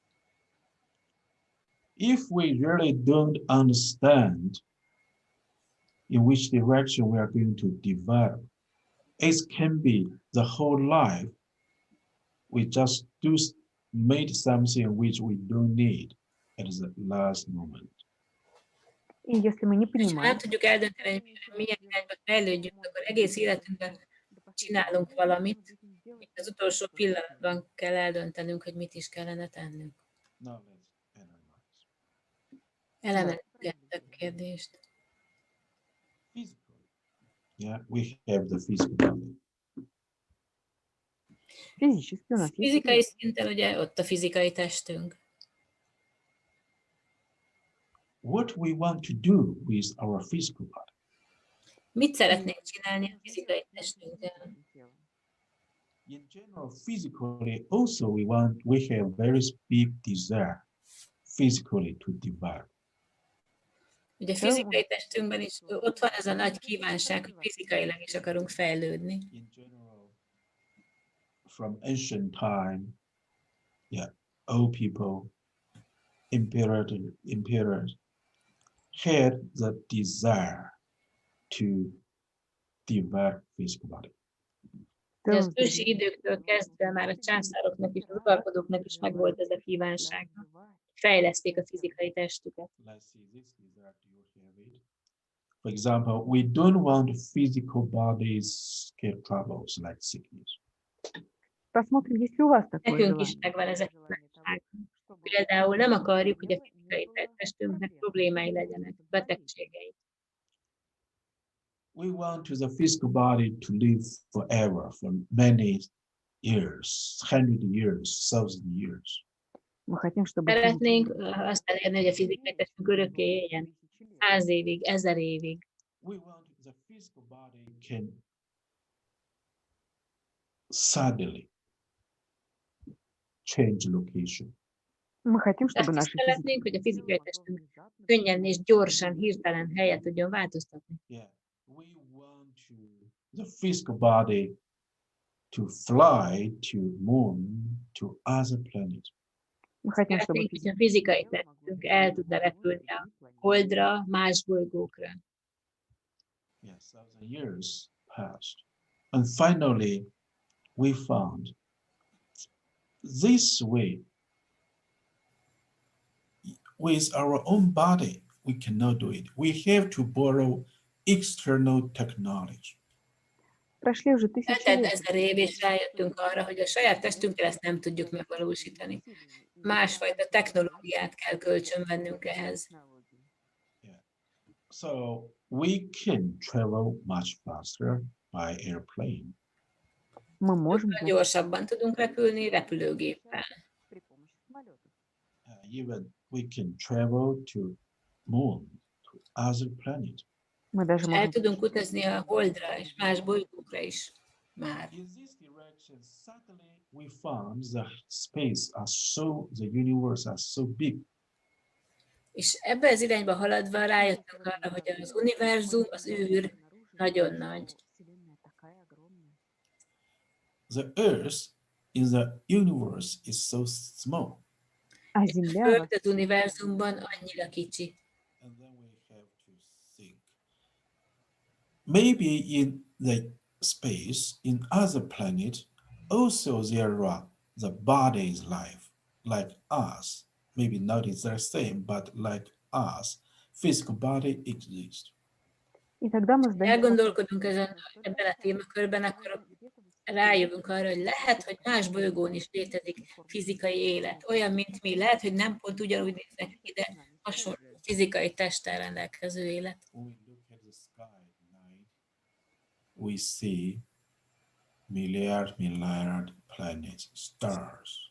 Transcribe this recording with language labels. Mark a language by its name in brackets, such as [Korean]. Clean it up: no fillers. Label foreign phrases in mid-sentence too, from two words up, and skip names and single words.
[English] If we really don't understand in which direction we are going to develop, it can be the whole life we just made something which we don't need at the last moment. [Russian] И если мы не [Hungarian] És ha nem [Russian] понимаем, [Hungarian] tudjuk eldönteni, hogy milyen irányba fejlődjünk, akkor egész életünkben csinálunk valamit, és az utolsó pillanatban kell eldöntenünk, hogy mit is kellene tennünk. [English] Now let's analyze. [Hungarian] Elemezzük a kérdést. [English] Physically, yeah, we have the physical body. [Russian] физически у нас есть [Hungarian] Fizikai szinten ugye ott a fizikai testünk. [English] What we want to do with our physical body? [Hungarian] Mit szeretnénk csinálni a fizikai testünkkel? [English] In general, physically, also we have very big desire physically to develop. [Hungarian] Ugye a fizikai testünkben is ott van ez a nagy kívánság, hogy fizikailag is akarunk fejlődni. [English] In general, from ancient time, yeah, old people, emperors had the desire to develop physical body. [Hungarian] De az ősi időktől kezdve már a császároknak és az uralkodóknak is megvolt ez a kívánság. Fejleszték a fizikai testüket. [English] Let's see this desire. Do you have it? For example, we don't want physical bodies get troubles like sickness. [Russian] Посмотрим, есть ли у вас такое [Hungarian] Nekünk is [Russian] желание. [Hungarian] megvan ez a kívánság. Például nem akarjuk, hogy a fizikai testünknek problémái legyenek, betegségei. [English] We want the physical body to live forever for many years, 100 years, 1000 years. [Russian] Мы хотим, чтобы [Hungarian] Szeretnénk azt elérni, hogy a fizikai testünk örökké éljen. 100 évig, 1000 évig. [English] We want the physical body can suddenly change location. [Russian] мы хотим, чтобы [Hungarian] Azt is [Russian] наши [Hungarian] szeretnénk, hogy a fizikai testünk könnyen és gyorsan, hirtelen helyet tudjon változtatni. [English] Yeah, we want the physical body to fly to moon, to other planets. [Russian] мы хотим, чтобы [Hungarian] Szeretnénk, hogy a fizikai testünk el tudna repülni a Holdra, más bolygókra. [English] Yeah, 1000 years passed. And finally, we found this way, with our own body, we cannot do it. We have to borrow external technology. [Russian] прошли уже тысячи [Hungarian] Eltelt [Russian] лет. [Hungarian] 1000 év, és rájöttünk arra, hogy a saját testünkkel ezt nem tudjuk megvalósítani. Másfajta technológiát kell kölcsönvennünk ehhez. [English] Yeah. So we can travel much faster by airplane. [Russian] Мы можем [Hungarian] Sokkal gyorsabban tudunk repülni repülőgéppel. [Russian] при помощи самолета. [English] Even we can travel to moon, to other planet. [Russian] Мы даже [Hungarian] El [Russian] можем [Hungarian] tudunk utazni a Holdra és más bolygókra is már. [English] In this direction, suddenly we found the space the universe are so big. [Hungarian] És ebbe az irányba haladva rájöttünk arra, hogy az univerzum, az űr nagyon nagy. [Russian] Вселенная такая огромная. [English] The Earth in the universe is so small. [Russian] А [Hungarian] A [Russian] Земля [Hungarian] Föld az univerzumban annyira kicsi. [English] And then we have to think. Maybe in the space, in other planets, also there are the bodies life, like us. Maybe not is the same, but like us, physical body exists. [Russian] и тогда мы сдаем [Hungarian] Elgondolkodunk ebben a témakörben, akkor rájövünk arra, hogy lehet, hogy más bolygón is létezik fizikai élet. Olyan, mint mi. Lehet, hogy nem pont ugyanúgy néznek ki, de hasonló fizikai testtel rendelkező élet. [English] When we look at the sky at night, we see milliard planets, stars.